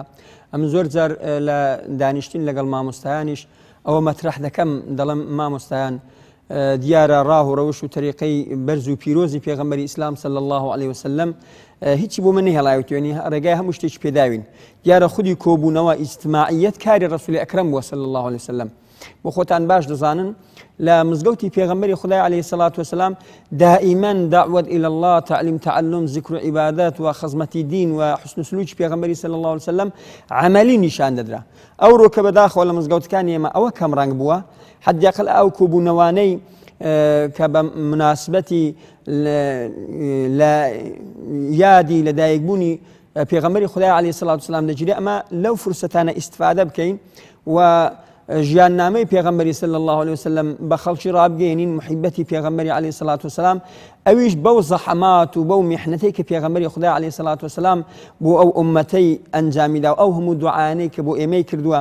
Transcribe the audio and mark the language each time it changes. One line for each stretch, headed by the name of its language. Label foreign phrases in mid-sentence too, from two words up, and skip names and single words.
Central Kurdish: ئەم زۆر جار لە دانیشتین لەگەڵ مامۆستایانیش ئەوە مەترەح دەکەم دەڵم مامۆستایان دیارە ڕاه و ڕەوش و تەریقەی بەرز و پیرۆزی پێغەمبەری ئیسلام
Arabic: صلی الله علیه وسلم
Central Kurdish: هیچی بۆ من نەهێڵاوێتوێنی ڕێگای هەموو شتێکی پێداوین. دیارە خودی کۆبوونەوە ئیجتماعیەت کاری ڕەسوولی ئەکرەم بووە
Arabic: صلی الله علیه وسلم.
Central Kurdish: بۆ خۆتان باش دەزانن لە مزگەوتی پێغەمبەری خودای
Arabic: علیه الصلاة والسلام دائما دعوة إلى الله
Central Kurdish: تعلیم تعلم ذکر و عبادات و خزمەتی دین و حسن سلوکی پێغەمبەری
Arabic: صلی الله علیه وسلم
Central Kurdish: عملی نیشان دەدرا. ئەو ڕۆکە بەداخەوە لە مزگەوتەکانی ئێمە ئەوە کەم ڕەنگ بووە حداقل ئەو کۆبوونەوانەی کە بە مناسبەتی لە یادی لەدایکبوونی پێغەمبەری خودای
Arabic: علیه الصلاة والسلام
Central Kurdish: دەگیرێ ئەمە لەو فرسەتانە ئیستفادە بکەین و ژیاننامەی پێغەمبەری
Arabic: صلی الله علیه وسلم
Central Kurdish: بە خەڵکی ڕابگەێنین محیبەتی پێغەمبەری
Arabic: علیه الصلاة والسلام
Central Kurdish: ئەویش بەو زەحەمات و بەو میحنەتەی کە پێغەمبەری خودای
Arabic: علیه الصلاة والسلام
Central Kurdish: بۆ ئەو ئومەتەی ئەنجامیدا و ئەو هەموو دوعایانەی کە بۆ ئێمەی کردووە.